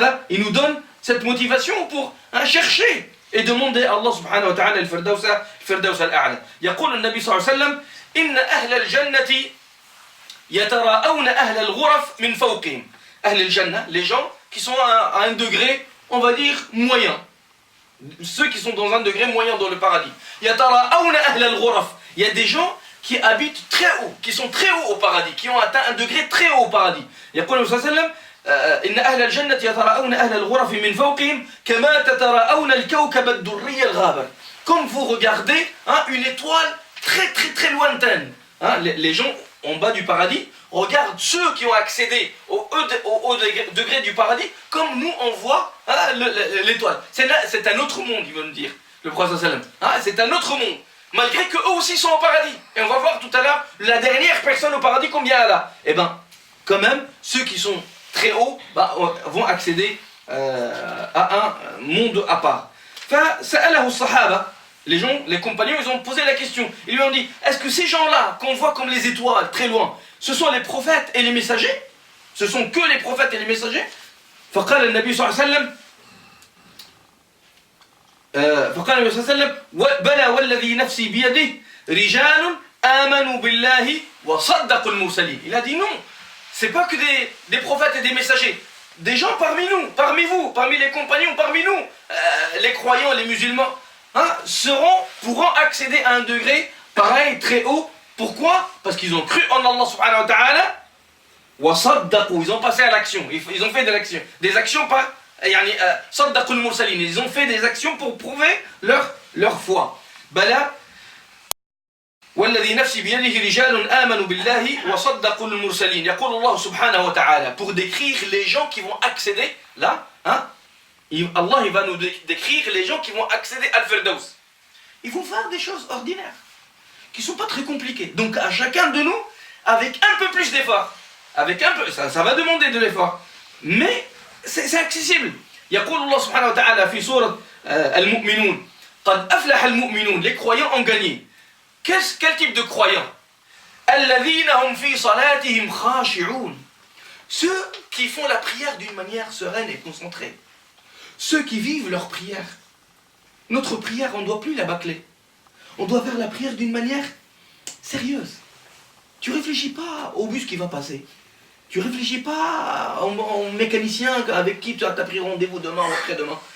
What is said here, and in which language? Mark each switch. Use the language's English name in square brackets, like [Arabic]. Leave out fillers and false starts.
[French] Il nous donne cette motivation pour, hein, chercher et demander à Allah subhanahu wa ta'ala [Arabic] الفردوس الأعلى. يقول النبي صلى الله عليه وسلم إن أهل الجنة يتراءون أهل الغرف من فوقهم. أهل الجنة, [French] les gens qui sont à un degré, on va dire, moyen. Ceux qui sont dans un degré moyen dans le paradis. Il y a des gens qui habitent très haut, qui sont très hauts au paradis, qui ont atteint un degré très haut au paradis. [Arabic] يقول صلى الله عليه وسلم إن أهل الجنة يتراءون أهل الغرف من فوقهم كما تتراءون الكوكب الدري الغابر. [French] Comme vous regardez, hein, une étoile très très très lointaine. Hein, les gens en bas du paradis regardent ceux qui ont accédé au degré du paradis comme nous on voit, hein, l'étoile. C'est un autre monde, il veut nous dire, le prophète sallam. Hein, c'est un autre monde, malgré qu'eux aussi sont au paradis. Et on va voir tout à l'heure la dernière personne au paradis combien elle a. Et bien, quand même, ceux qui sont très hauts vont accéder à un monde à part. [Arabic] فسأله الصحابة. [French] Les gens, les compagnons, ils ont posé la question. Ils lui ont dit, est-ce que ces gens-là, qu'on voit comme les étoiles, très loin, ce sont les prophètes et les messagers? Ce sont que les prophètes et les messagers? [Arabic] فقال النبي صلى الله عليه وسلم فقال النبي صلى الله عليه وسلم بلى والذي نفسي بيده رجال آمنوا بالله وصدقوا المرسلين. [French] Il a dit non, c'est pas que des prophètes et des messagers. Des gens parmi nous, parmi vous, parmi les compagnons, parmi nous, les croyants, les musulmans, hein, pourront accéder à un degré pareil, très haut. Pourquoi? Parce qu'ils ont cru en Allah subhanahu wa ta'ala. Ils ont passé à l'action. Ils ont fait de l'action. Des actions par [Arabic] صدقوا المرسلين. [French] Ils ont fait des actions pour prouver leur foi. [Arabic] Bala والذي نفسي بيده رجال آمنوا بالله وصدقوا المرسلين. يقول الله سبحانه وتعالى, [French] pour décrire les gens qui vont accéder là, hein, Allah il va nous décrire les gens qui vont accéder à Al-Firdaus. Ils vont faire des choses ordinaires, qui ne sont pas très compliquées. Donc à chacun de nous, avec un peu plus d'effort, avec un peu, ça va demander de l'effort, mais c'est accessible. [Arabic] يقول الله سبحانه وتعالى في سورة المؤمنون قد أفلح المؤمنون. [French] Les croyants ont gagné. Quel type de croyants? [Arabic] الذين هم في صلاتهم خاشعون. [French] Ceux qui font la prière d'une manière sereine et concentrée. Ceux qui vivent leur prière. Notre prière, on ne doit plus la bâcler. On doit faire la prière d'une manière sérieuse. Tu ne réfléchis pas au bus qui va passer. Tu ne réfléchis pas au mécanicien avec qui tu as pris rendez-vous demain ou après-demain.